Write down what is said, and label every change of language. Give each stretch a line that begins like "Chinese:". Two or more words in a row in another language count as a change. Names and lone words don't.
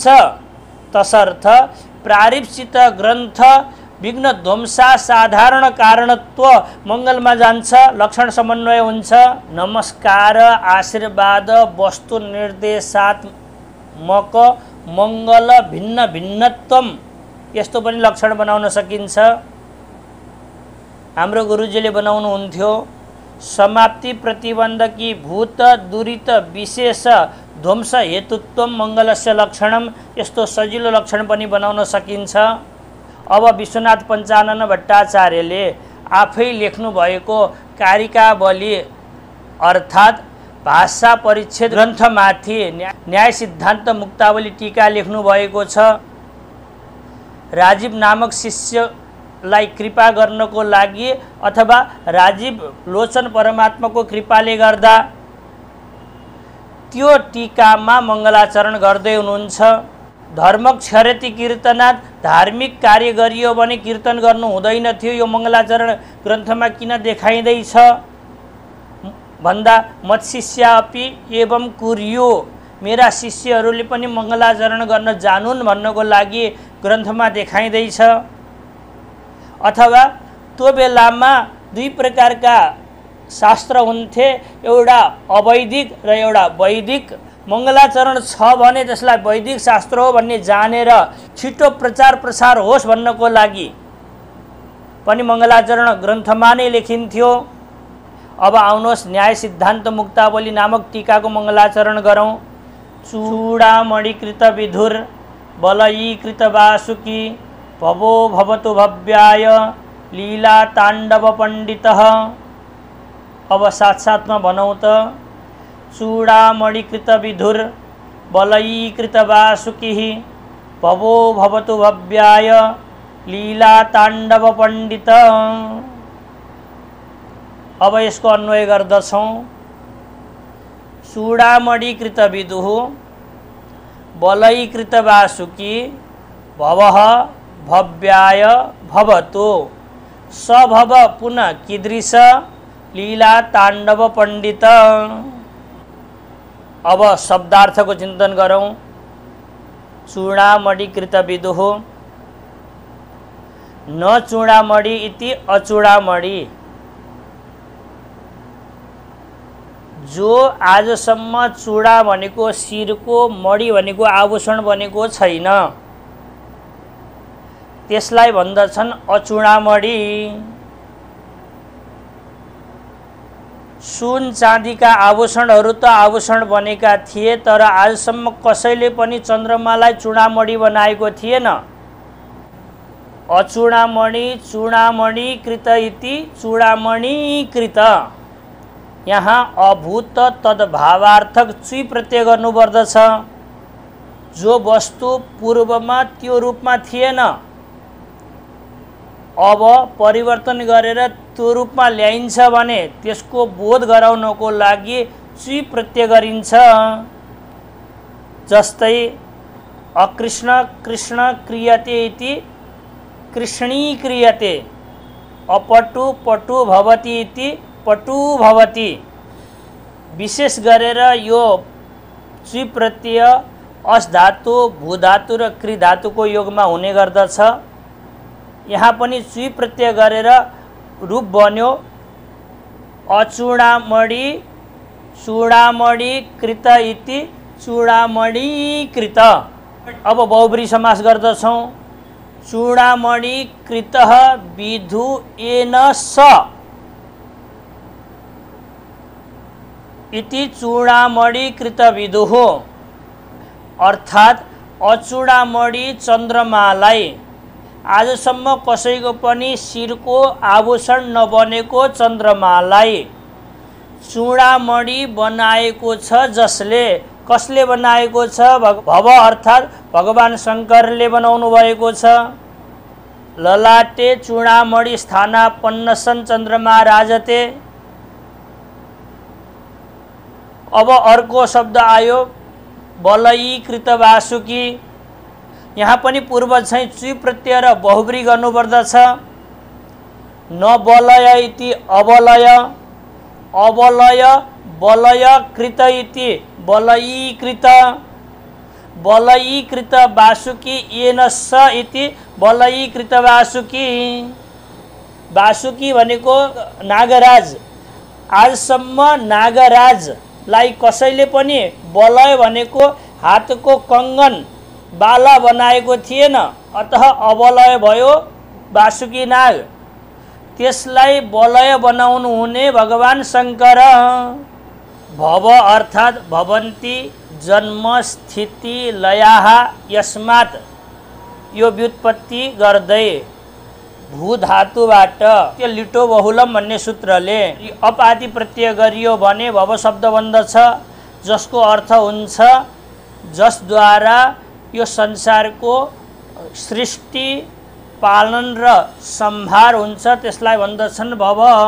Sanskrit: तसर्थ प्रारिप्सित ग्रन्थ विघ्न ध्वंसा साधारण कारणत्व
Nepali: मङ्गलमा जान्छ, लक्षण समन्वय हुन्छ।
Sanskrit: नमस्कार आशीर्वाद वस्तु निर्देशात्मक मङ्गल भिन्न भिन्नत्वम
Nepali: यस्तो पनि लक्षण बनाउन सकिन्छ। हाम्रो गुरुजीले बनाउनुहुन्थ्यो
Sanskrit: समाप्ति प्रतिबन्धकी भूत दुरित विशेष ध्वंस हेतुत्व मङ्गलस्य लक्षणम,
Nepali: यस्तो सजिलो लक्षण पनि बनाउन सकिन्छ। अब विश्वनाथ पञ्चानन भट्टाचार्यले आफै लेख्नु भएको कारिकावली अर्थात् भाषा परिच्छेद ग्रन्थमाथि न्याय सिद्धान्त मुक्तावली टीका लेख्नु भएको छ। राजीव नामक शिष्यलाई कृपा गर्नको लागि अथवा राजीव लोचन परमात्माको कृपाले गर्दा त्यो टीकामा मङ्गलाचरण गर्दै हुनुहुन्छ।
Sanskrit: धर्म क्षरति कीर्तनात्,
Nepali: धार्मिक कार्य गरियो भने कीर्तन गर्नु हुँदैन थियो, यो मङ्गलाचरण ग्रन्थमा किन देखाइँदैछ भन्दा
Sanskrit: मत्शिष्या अपि एवं कुर्यो,
Nepali: मेरा शिष्यहरूले पनि मङ्गलाचरण गर्न जानुन् भन्नको लागि ग्रन्थमा देखाइँदैछ। अथवा त्यो बेलामा दुई प्रकारका शास्त्र हुन्थे, एउटा अवैदिक र एउटा वैदिक। मङ्गलाचरण छ भने त्यसलाई वैदिक शास्त्र हो भन्ने जानेर छिटो प्रचार प्रसार होस् भन्नको लागि पनि मङ्गलाचरण ग्रन्थमा नै लेखिन्थ्यो। अब आउनुहोस् न्याय सिद्धान्त मुक्तावली नामक टीकाको मङ्गलाचरण गरौँ।
Sanskrit: चूडामणिकृत विधुर बलयीकृत वासुकी भवो भवतु भव्याय लीला ताण्डव पण्डितः।
Nepali: अब साथ-साथमा भनौँ त।
Sanskrit: चूडामणिकृत विधुर बलयीकृत वासुकी भवो भवतु भव्याय लीला ताण्डव पण्डित।
Nepali: अब यसको अन्वय गर्दछौँ।
Sanskrit: चूडामणिकृत विदुः बलयीकृत वासुकी भवः भव्याय भवतु सभव पुनः कीदृश लीला ताण्डव पण्डित।
Nepali: अब शब्दार्थको चिन्तन गरौँ।
Sanskrit: चूडामणिकृत विदुः न चूडामणि इति अचूडामणि,
Nepali: जो आजसम्म चूडा भनेको शिरको, मणि भनेको आभूषण भनेको छैन, त्यसलाई भन्दछन् अचूडामणि। सुन चाँदीका आभूषणहरू त आभूषण बनेका थिए, तर आजसम्म कसैले पनि चन्द्रमालाई चूडामणि बनाएको थिएन।
Sanskrit: अचूडामणि चूडामणिकृत इति चूडामणिकृत,
Nepali: यहाँ अभूत तद्भावार्थक चुई प्रत्यय गर्नुपर्दछ। जो वस्तु पूर्वमा त्यो रूपमा थिएन, अब परिवर्तन गरेर त्यो रूपमा ल्याइन्छ भने त्यसको बोध गराउनको लागि चुई प्रत्यय गरिन्छ।
Sanskrit: जस्तै अकृष्ण कृष्ण क्रियते इति कृष्णी क्रियते, अपटु पटु भवति इति पटु भवति।
Nepali: विशेष गरेर यो चुई प्रत्यय अस धातु, भू धातु र क्रि धातुको योगमा हुने गर्दछ। यहाँ पनि चुई प्रत्यय गरेर रूप बन्यो
Sanskrit: अचूडामणि चूडामणिकृत इति चूडामणिकृत।
Nepali: अब बहुब्री समास गर्दछौँ।
Sanskrit: चूडामणिकृतः विधु येन स इति चूडामणिकृत विदुः,
Nepali: अर्थात् अचूडामणि चन्द्रमालाई आजसम्म कसैको पनि शिरको आभूषण नबनेको चन्द्रमालाई चूडामणि बनाएको छ। जसले, कसले बनाएको छ? भव अर्थात् भगवान शङ्करले बनाउनु भएको छ।
Sanskrit: ललाटे चूडामणि स्थानापन्न सन् चन्द्रमा राजते।
Nepali: अब अर्को शब्द आयो बलयीकृत वासुकी। यहाँ पनि पूर्वज चाहिँ चुई प्रत्यय र बहुब्री गर्नुपर्दछ।
Sanskrit: न बलय इति अबलय, अबलय बलयकृत इति बलयीकृत, बलयीकृत वासुकी येन स इति बलयीकृत वासुकी।
Nepali: वासुकी भनेको नागराज। आजसम्म नागराजलाई कसैले पनि बलय भनेको हातको कङ्गन बाला बनाएको थिएन, अतः अबलय भयो वासुकी नाग। त्यसलाई बलय बनाउनु हुने भगवान शङ्कर।
Sanskrit: भव अर्थात् भवन्ति जन्म स्थिति लयाः यस्मात्,
Nepali: यो व्युत्पत्ति गर्दै भू धातुबाट त्यो
Sanskrit: लिटो बहुलम
Nepali: भन्ने सूत्रले अपादि प्रत्यय गरियो भने भव शब्द बन्दछ, जसको अर्थ हुन्छ जसद्वारा यो संसारको सृष्टि पालन र सम्भार हुन्छ, त्यसलाई भन्दछन् भव।